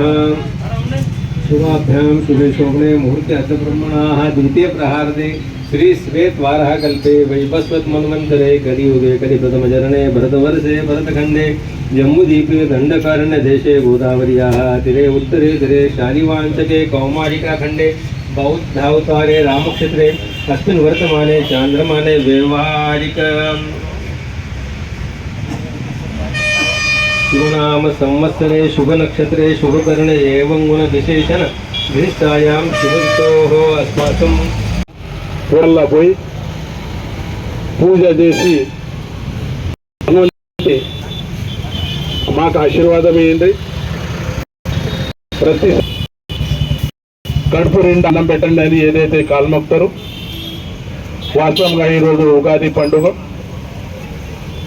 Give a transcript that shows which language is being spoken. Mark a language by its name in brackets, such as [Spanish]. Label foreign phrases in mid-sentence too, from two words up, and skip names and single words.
[Sanskrit] शुभाभ्यां शुभे शोभने मुहूर्ते अद्ब्रह्मणाः द्वितीय प्रहार्दे श्री श्वेतवाराह कल्पे वैवस्वत मन्वन्तरे कलियुगे कलिप्रथमचरणे भरतवर्षे भरतखण्डे जम्बूद्वीपे दण्डकारण्य देशे गोदावर्याः तीरे उत्तरे तीरे शालिवांशके कौमारिकाखण्डे बौद्धावतारे रामक्षेत्रे अस्मिन् वर्तमाने चान्द्रमाने व्यवहारिक शुभनाम संवत्सरे शुभ नक्षत्रे शुभकर्णे एवं गुण विशेषण विशिष्टायां शुभतोः अस्माकं [Telugu] కోడల్లా పోయి పూజ చేసి మాకు ఆశీర్వాదం ఇవ్వండి. ప్రతి కడుపు రెండు అన్నం పెట్టండి అని ఏదైతే కాల్మొక్తారో వాస్తవంగా ఈరోజు ఉగాది పండుగ